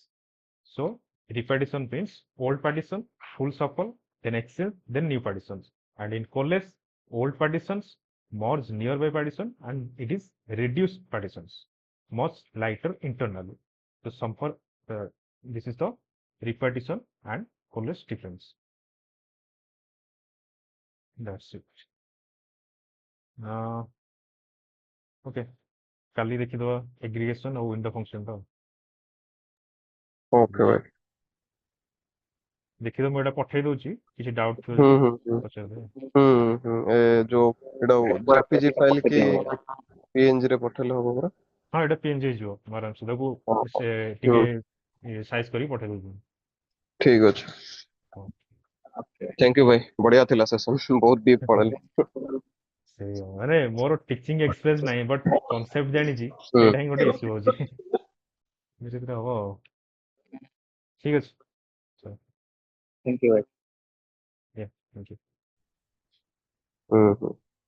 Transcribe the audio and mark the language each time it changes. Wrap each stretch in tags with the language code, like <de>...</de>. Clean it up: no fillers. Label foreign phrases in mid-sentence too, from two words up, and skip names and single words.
<en>So repartition means old partition, full shuffle, then exchange, then new partitions, and in coalesce, old partitions merge nearby partition, and it is reduced partitions, much lighter internally. So this is the repartition and coalesce difference. That's it.</en> <or>Okay, କାଲି ଦେଖିଦବା aggregation ଆଉ</or> <en>window function</en> <or>ଟା Okay ଭାଇ। ଦେଖିଦବ, ମୁଁ ଏଇଟା ପଠେଇ ଦଉଛି, କିଛି ଡାଉଟ୍ ଥିବ ହୁଁ ଯଦି ହୁଁ ହୁଁ ପଚାରିଦେବେ। ଏ ଯୋଉ ଏଇଟା jpg ଫାଇଲ କି png ରେ ପଠେଇଲେ ହବ ପରା? ହଁ ଏଇଟା PNG ହେଇଯିବ ଆରାମସେ, ତାକୁ ସେ ହୁଁ ଟିକେ ସାଇଜ କରିକି ପଠେଇ ଦଉଛି। ଠିକ ଅଛି,</or> <en>thank you</en> <or>ଭାଇ, ବଢିଆ ଥିଲା ସେସନ, ବହୁତ ଡିପ୍ ପଢେଇଲେ। ସେଇ ମାନେ ମୋର</or> <en>teaching experience</en> <or>ନାହିଁ,</or> <en>but concept</en> <or>ଜାଣିଛି, ହୁଁ ସେଇଟା ହିଁ ଗୋଟେ ଇସ୍ୟୁ ହଉଛି। ସେଥିରେ ହବ ଆଉ, ଠିକ ଅଛି।</or> <en>Thank you. Yeah, thank you. ହୁଁ ହୁଁ।</en>